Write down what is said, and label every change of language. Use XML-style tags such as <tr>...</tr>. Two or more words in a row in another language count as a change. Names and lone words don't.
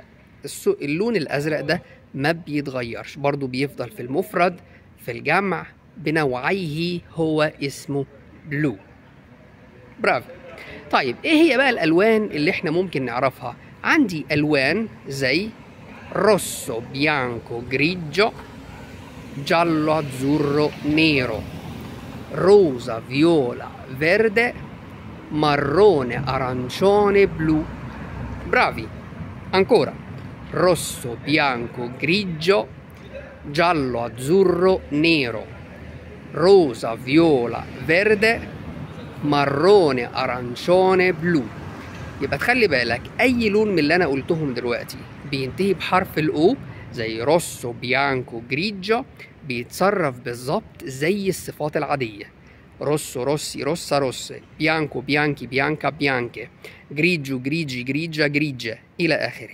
<ar>اللون الأزرق ده ما بيتغيرش، برضو بيفضل في المفرد، في الجمع، بنوعيه هو اسمه بلو. برافو. طيب ايه هي بقى الالوان اللي احنا ممكن نعرفها؟ عندي الوان زي</ar> <it>rosso, bianco, grigio, giallo, azzurro, nero, rosa, viola, verde, marrone, arancione, blu. Bravi. Ancora: rosso, bianco, grigio, giallo, azzurro, nero, rosa, viola, verde, marrone، arancione، بلو.</it> <ar>يبقى تخلي بالك اي لون من اللي انا قلتهم دلوقتي بينتهي بحرف الاو، زي</ar> <it>rosso, bianco, grigio,</it> <ar>بيتصرف بالظبط زي الصفات العاديه:</ar> <it>rosso, rossi, rossa, rosse, bianco, bianchi, bianca, bianche, grigio, grigi, grigia, grigia,</it> <ar>الى اخره.</ar>